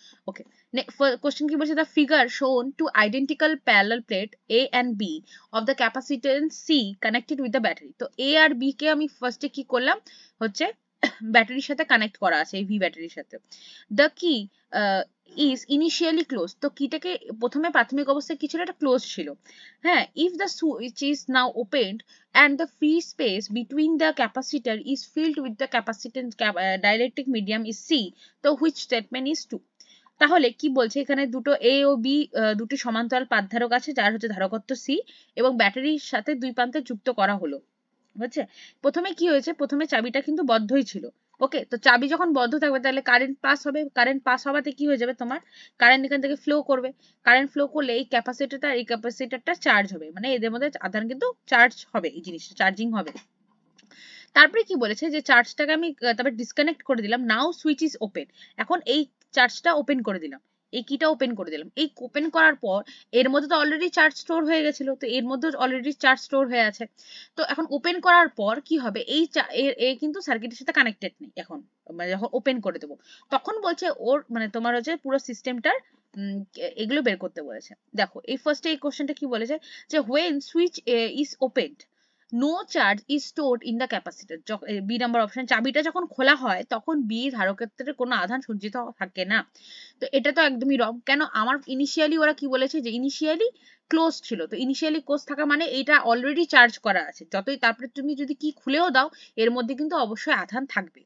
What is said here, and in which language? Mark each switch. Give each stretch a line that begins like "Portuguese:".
Bangla: ওকে, question কি বলছে,
English: The figure shown two identical parallel plate A and B of the capacitance C connected with the battery.
Bangla: তো এ আর B কে আমি ফার্স্টে কি করলাম, হচ্ছে ব্যাটারির সাথে কানেক্ট করা আছে, এই ভি ব্যাটারির সাথে।
English: the key is initially close,
Bangla: তো কিটাকে প্রথমে প্রাথমিক অবস্থায় কি ছিল, এটা ক্লোজ ছিল।
English: হ্যাঁ, if the switch is now opened and the free space between the capacitor is filled with the capacitance dielectric medium is C, so which statement is true?
Bangla: তাহলে কি বলছে এখানে দুটো এ ও বি দুটি সমান্তরাল পাতধারক আছে যার হচ্ছে ধারকত্ব সি এবং ব্যাটারির সাথে দুই প্রান্তে যুক্ত করা হলো। বুঝছে? প্রথমে কি হয়েছে, প্রথমে চাবিটা কিন্তু বদ্ধই ছিল। ওকে, তো চাবি যখন বদ্ধ থাকবে তাহলে কারেন্ট পাস হবে, কারেন্ট পাস হওয়াতে কি হয়ে যাবে, তোমার কারেন্ট এখান থেকে ফ্লো করবে, কারেন্ট ফ্লো করলে এই ক্যাপাসিটরটা চার্জ হবে, মানে এদের মধ্যে আধান কিন্তু চার্জ হবে, এই জিনিসটা চার্জিং হবে। তারপরে কি বলেছে যে চার্জটাকে আমি তারপর ডিসকানেক্ট করে দিলাম,
English: Now switch is open.
Bangla: এখন এই চার্জটা ওপেন করে দিলাম, এই কিটা ওপেন করে দিলাম। এই ওপেন করার পর এর মধ্যে তো অলরেডি চার্জ স্টোর হয়ে গেছিল, তো এর মধ্যে অলরেডি চার্জ স্টোর হয়ে আছে। তো এখন ওপেন করার পর কি হবে, এই কিন্তু সার্কিটের সাথে কানেক্টেড নেই এখন, মানে যখন ওপেন করে দেবো তখন বলছে ওর মানে তোমার হচ্ছে পুরো সিস্টেমটার এগুলো বের করতে বলেছে। দেখো এই ফার্স্টে এই কোশ্চেনটা কি বলেছে যে
English: when switch is opened no charge is stored in the capacitor।
Bangla: B number option, চাবিটা যখন খোলা হয় তখন বি ধারকক্ষেত্রে কোনো আধান সঞ্চিত থাকে না। তো এটা তো একদমই রং। কেন, আমার ইনিশিয়ালি ওরা কি বলেছে যে ইনিশিয়ালি ক্লোজ ছিল, তো ইনিশিয়ালি ক্লোজ থাকা মানে এটা অলরেডি চার্জ করা আছে, যতই তারপরে তুমি যদি কি খুলেও দাও এর মধ্যে কিন্তু অবশ্যই আধান থাকবে।